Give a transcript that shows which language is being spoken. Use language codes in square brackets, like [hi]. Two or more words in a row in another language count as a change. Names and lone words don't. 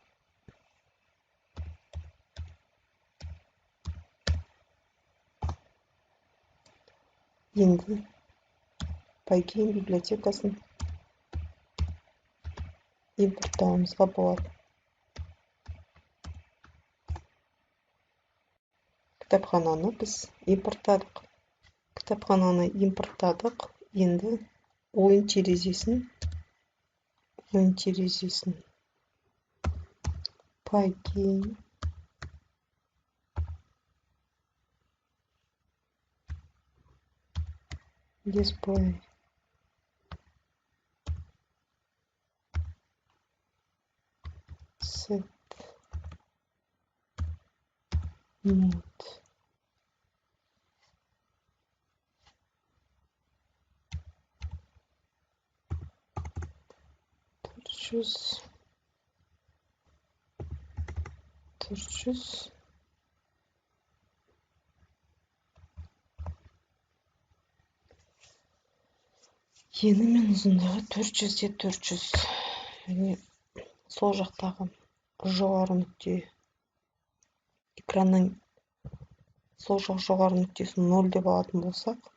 [kk] Енді Pygame библиотекасын импорттауымызға болады. Кітапхананы біз импорттадық. Кітапхананы импорттадық. Енді ойын терезесін Pygame display [en] set mode [kk] төрт жүз ені мен ұзындығы 400 және сол жақтағы жоғары нүкте экранның сол жақ жоғары нүктесін 0 деп алатын болсақ,